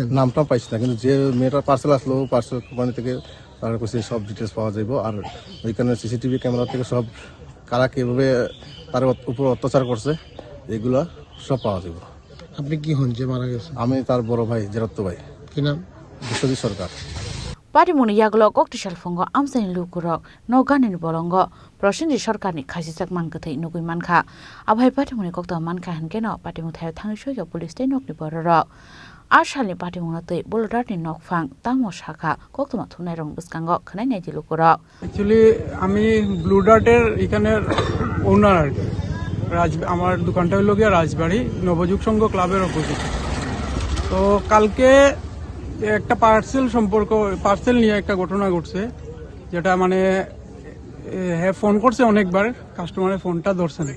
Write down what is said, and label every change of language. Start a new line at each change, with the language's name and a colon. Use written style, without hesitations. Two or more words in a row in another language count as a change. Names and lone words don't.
Bangla: নামটাম পাইছি না, কিন্তু যে মেয়েটার পার্সেল আসলো পার্সেল কোম্পানি থেকে তারা কাছে সব ডিটেলস পাওয়া যাইব। আর ওইখানে সিসিটিভি ক্যামেরা থেকে সব কারা কীভাবে তার উপর অত্যাচার করছে এগুলা সব পাওয়া যাইব। আপনি কি হন যে মারা গেছে? আমি তার বড় ভাই, জেরাত্ত ভাই। কি নাম? বিশ্বজিৎ সরকার।
Kok Borok: पाटिमुनि यागलो कक्टिसाल फंगो आमसानि लुकुरक नगानि बलंग प्रसेनजित सरकारनि खासिजाक मानगथै नुगुइ मानखा आबाय पाटिमुनि कक्ता मानखा हनकेनो पाटिमु थाय थांसोय पुलिस ते नकनि बररक आसालनि पाटिमुनते बुलडारनि नकफां तामो शाखा कक्तमा थुनाय रं बसकांग खनाय दिलु कुरक।
Bangla: एक्चुअली আমি ব্লুডার্টের এখানের ওনার আর কি। আমার দোকানটা হলো গিয়া রাজবাড়ি নবযুগ সংঘ ক্লাবের অপোজিট। তো কালকে একটা পার্সেল নিয়ে একটা ঘটনা ঘটছে, যেটা মানে হ্যাঁ ফোন করছে অনেকবার, কাস্টমারের ফোনটা ধরছে না।